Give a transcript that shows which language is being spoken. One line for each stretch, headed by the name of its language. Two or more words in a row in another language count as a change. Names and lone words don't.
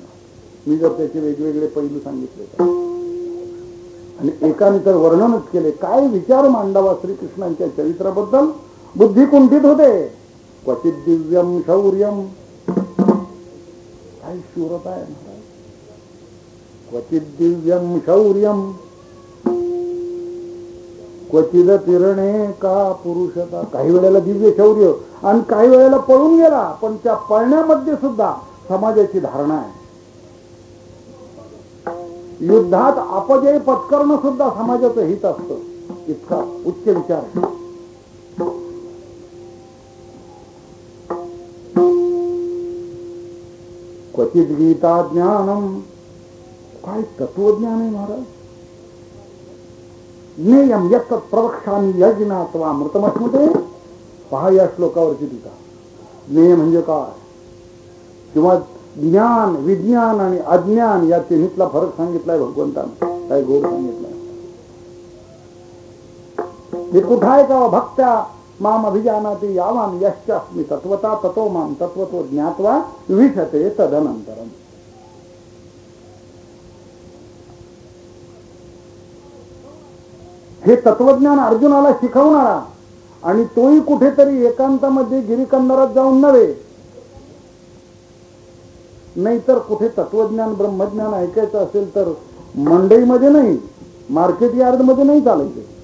Marathi: मी जर त्याचे वेगवेगळे पैलू सांगितले आणि एकाने तर वर्णनच केले, काय विचार मांडावा श्रीकृष्णांच्या चरित्राबद्दल. बुद्धी कुंठित होते.
Sanskrit: क्वचित दिव्यम शौर्यम,
Marathi: काय शूरता आहे.
Sanskrit: क्वचित दिव्यम शौर्यम क्वचित तिरणे का पुरुषता.
Marathi: काही वेळेला दिव्य शौर्य आणि काही वेळेला पळून गेला, पण त्या पळण्यामध्ये सुद्धा समाजाची धारणा आहे. युद्धात अपजय पत्करणं सुद्धा समाजाचं हित असतं, इतका उच्च विचार आहे.
Sanskrit: क्वचित गीता ज्ञानम,
Marathi: काय तत्वज्ञान आहे महाराज.
Sanskrit: ज्ञेयम यत् प्रवक्ष्यामि यज्ञात्वा मृतमस्मते.
Marathi: पहा या श्लोकावरची टीका. ज्ञेय म्हणजे काय, किंवा ज्ञान, विज्ञान आणि अज्ञान या तिन्हीतला फरक सांगितलाय भगवंताने. काय गोड सांगितलाय. हे कुठं आहे का,
Sanskrit: भक्त्या माम अभिजानाति यावान यश्चास्मि तत्वता ततो माम तत्वतो ज्ञात्वा विशते तदनंतरम.
Marathi: हे तत्वज्ञान अर्जुनाला शिकवणारा, आणि तोही कुठेतरी एकांतामध्ये गिरीकंदरात जाऊन नव्हे, नाहीतर कुठे तत्वज्ञान ब्रह्मज्ञान ऐकायचं असेल तर मंडईमध्ये नाही, मार्केट यार्ड मध्ये नाही चालायचे.